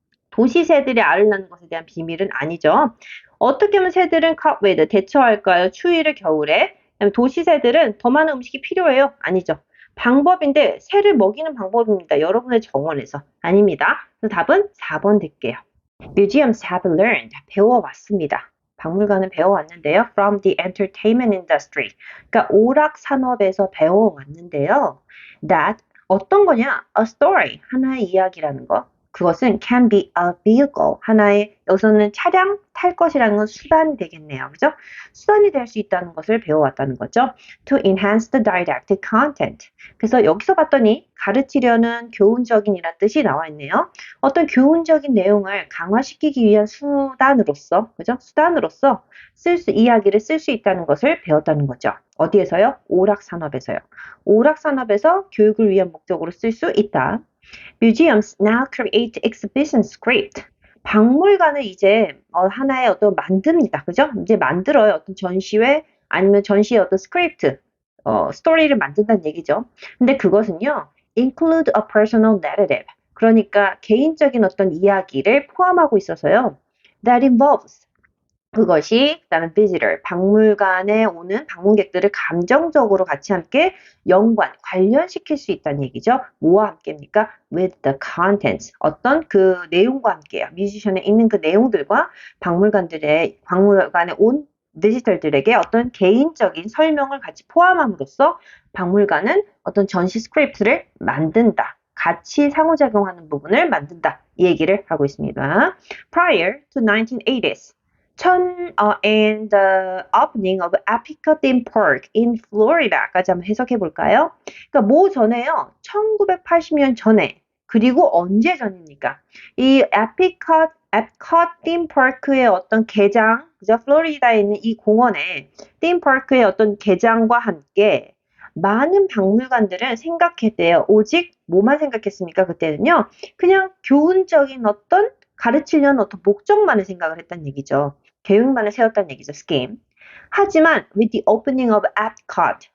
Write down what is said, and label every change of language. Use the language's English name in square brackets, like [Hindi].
[Korean] 도시 새들이 알을 낳는 것에 대한 비밀은 아니죠. 어떻게 하면 새들은 [English] cope with, [Korean] 대처할까요? 추위를 겨울에. 도시 새들은 더 많은 음식이 필요해요? 아니죠. 방법인데 새를 먹이는 방법입니다. 여러분의 정원에서. 아닙니다. 그래서 답은 4번 드릴게요. [English] Museums have learned, [Korean] 배워왔습니다. 박물관은 배워왔는데요. [English] From the entertainment industry. [Korean] 그러니까 오락 산업에서 배워왔는데요. That 어떤 거냐? [English] A story, [Korean] 하나의 이야기라는 거. 그것은 [English] can be a vehicle, [Korean] 하나의 여기서는 차량 탈 것이라는 건 수단이 되겠네요. 그죠? 수단이 될 수 있다는 것을 배워왔다는 거죠. [English] To enhance the didactic content. [Korean] 그래서 여기서 봤더니 가르치려는 교훈적인이라는 뜻이 나와 있네요. 어떤 교훈적인 내용을 강화시키기 위한 수단으로서, 그죠? 수단으로서 이야기를 쓸 수 있다는 것을 배웠다는 거죠. 어디에서요? 오락산업에서요. 오락산업에서 교육을 위한 목적으로 쓸 수 있다. [English] Museums now create exhibition script. [Korean] 박물관을 이제 하나의 어떤 만듭니다. 그죠? 이제 만들어요. 어떤 전시회 아니면 전시의 어떤 스크립트, 스토리를 만든다는 얘기죠. 근데 그것은요, [English] include a personal narrative. [Korean] 그러니까 개인적인 어떤 이야기를 포함하고 있어서요. [English] That involves [Korean] 그것이 그다음에 visitor, 박물관에 오는 방문객들을 감정적으로 같이 함께 관련시킬 수 있다는 얘기죠. 뭐와 함께입니까? [English] With the contents. [Korean] 어떤 그 내용과 함께요. 뮤지션에 있는 그 내용들과 박물관에 온 비지터들에게 어떤 개인적인 설명을 같이 포함함으로써 박물관은 어떤 전시 스크립트를 만든다. 같이 상호작용하는 부분을 만든다. 이 얘기를 하고 있습니다. [English] Prior to 1980s. and the opening of Apica Theme Park in Florida [Korean] 까지 한번 해석해 볼까요? 그러니까 뭐 전에요. 1980년 전에 그리고 언제 전입니까? 이 Epcot Theme Park의 어떤 개장, 그죠? 플로리다에 있는 이 공원의 Theme Park의 어떤 개장과 함께 많은 박물관들은 생각했대요. 오직 뭐만 생각했습니까? 그때는요. 그냥 교훈적인 어떤 가르치려는 어떤 목적만을 생각을 했다는 얘기죠. 계획만을 세웠다는 얘기죠. [English] scheme. [Korean] 하지만 [English] with the opening of Epcot.